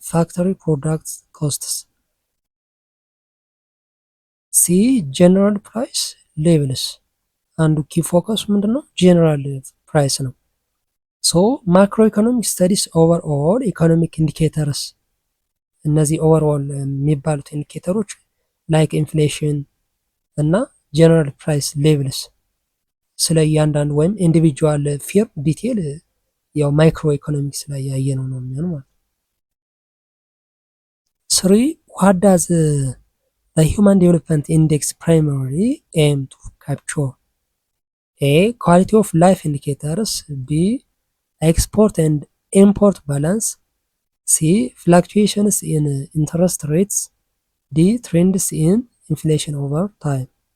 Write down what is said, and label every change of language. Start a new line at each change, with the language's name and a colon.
English: factory products costs. C. general price levels አንዱ ኪ ፎከስ ምንድነው?
Amharic: ጀነራል ፕራይስ ነው።
English: ሶ ማክሮ ኢኮኖሚክ ስተዲስ ኦቨርኦል ኢኮኖሚክ ኢንዲኬተርስ፣
Amharic: እነዚህ ኦቨርኦል የሚባሉት ኢንዲኬተሮች ላይክ ኢንፍሌሽን እና ጀነራል ፕራይስ ሌቭልስ ስለ እያንዳንዱ ወይም ኢንዲቪጁዋል ፊርም ዲቴል ያው ማይክሮ ኢኮኖሚክስ ላይ ያየነው ነው የሚሆነው ማለት ነው።
English: 3 what does the human development index primarily aim to capture? A. quality of life indicators. B. export and import balance. C. fluctuations in interest rates. D. trends in inflation over time.